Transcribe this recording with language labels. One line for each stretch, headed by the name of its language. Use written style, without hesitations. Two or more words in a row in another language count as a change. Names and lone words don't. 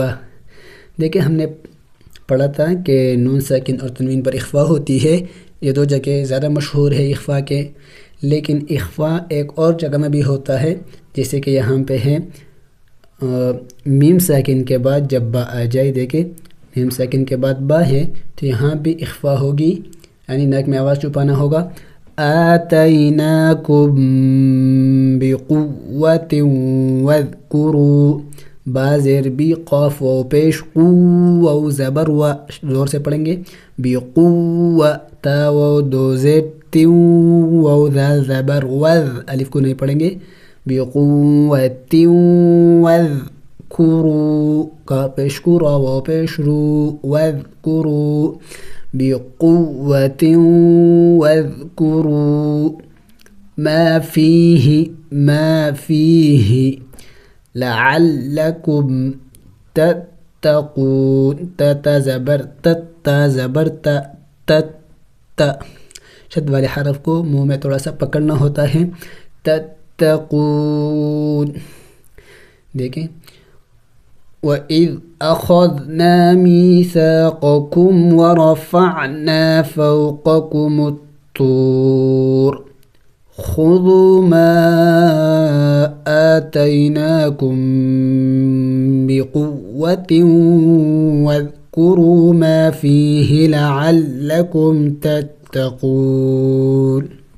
Urdu: دیکھیں ہم نے پڑھا تھا کہ نون ساکن اور تنوین پر اخفا ہوتی ہے یہ دو جگہ زیادہ مشہور ہے اخفا کے لیکن اخفا ایک اور جگہ میں بھی ہوتا ہے جیسے کہ یہاں پہ ہے میم ساکن کے بعد جب با آ جائے دیکھیں میم ساکن کے بعد با ہے تو یہاں بھی اخفا ہوگی یعنی ناک میں آواز چھپانا ہوگا آتیناکم
Arabic: بقوة واذکروا
Urdu: با زیر بی قاف و پیش قو و زبر و زور سے پڑھیں گے بقوة تا و دو زیر تیو و ذال زبر وذ الف کو نہیں پڑھیں گے بقوة واذکروا کا پیش کو را و پیش رو
Arabic: واذکروا بقوة واذکروا ما فيه لعلكم تتقون
Urdu: تا زبر تا شد والے حرف کو منہ میں تھوڑا سا پکڑنا ہوتا ہے تتقون دیکھیں
Arabic: وَإِذْ أَخَذْنَا مِيثَاقَكُمْ وَرَفَعْنَا فَوْقَكُمُ الطُّورَ خُذُوا مَا آتَيْنَاكُمْ بِقُوَّةٍ فاذكروا ما فيه لعلكم تتقون